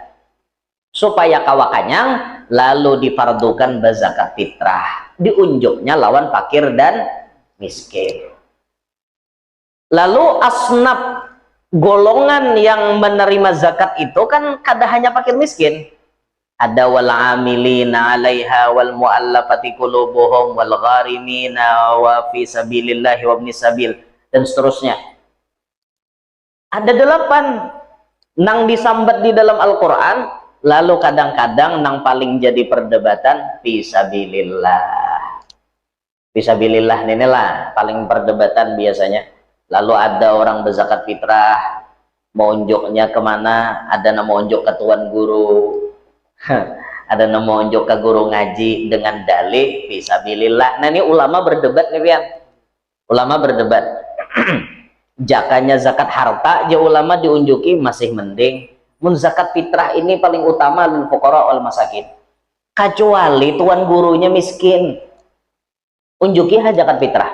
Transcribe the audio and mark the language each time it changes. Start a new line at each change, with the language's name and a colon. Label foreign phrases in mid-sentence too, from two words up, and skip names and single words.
Banjar: Supaya kawa kanyang, lalu difardukan berzakat fitrah, diunjuknya lawan fakir dan miskin. Lalu asnaf golongan yang menerima zakat itu kan kada hanya fakir miskin, ada
Arabic: والعاملين عليها والمؤلفة قلوبهم والغارمين وفي سبيل الله وابن السبيل
Banjar: dan seterusnya. Ada 8 nang disambat di dalam Al-Qur'an. Lalu kadang-kadang nang paling jadi perdebatan fisabilillah. Fisabilillah inilah paling perdebatan biasanya. Lalu ada orang berzakat fitrah, mau unjuknya kemana? Ada yang mau unjuk ke tuan guru, ada yang mau unjuk ke guru ngaji dengan dalih fisabilillah. Nah ini ulama berdebat nih Pian. Ulama berdebat. Jakanya zakat harta, ya ulama diunjuki masih mending. Mun zakat fitrah ini paling utama
Arabic: للفقراء والمساكين.
Banjar: Kecuali tuan gurunya miskin, unjuki zakat fitrah.